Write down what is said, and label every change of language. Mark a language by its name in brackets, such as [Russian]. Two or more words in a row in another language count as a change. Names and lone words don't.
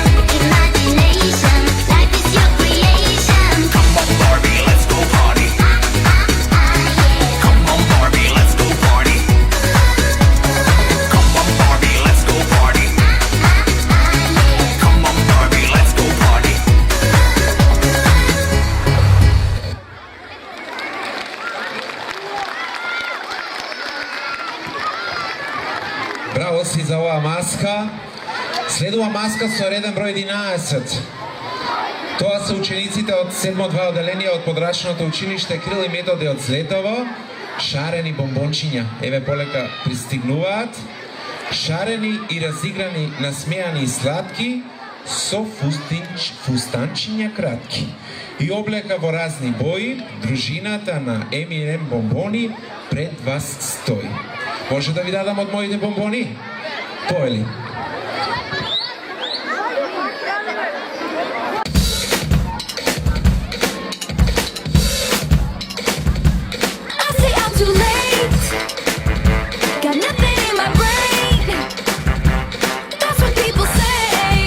[English] Imagination, life is your creation. Come on, Barbie, let's go party. Come on, Barbie, let's go party. Come on, Barbie, let's go party. Come on, Barbie, let's go party. [Macedonian] Браво си за ова маска. Следува маска со реден број 11. Тоа се учениците од 7-2 одделение од подрачното училиште Крил и Методи од Злетово. Шарени бомбончиња, еве полека пристигнуваат. Шарени и разиграни, насмејани и сладки, со фустанчиња кратки. И облека во разни бои, дружината на Еминем бомбони пред вас стои. Може да ви дадам од моите бомбони? Поели. [English] I say I'm too late. Got nothing in my brain. That's what people say.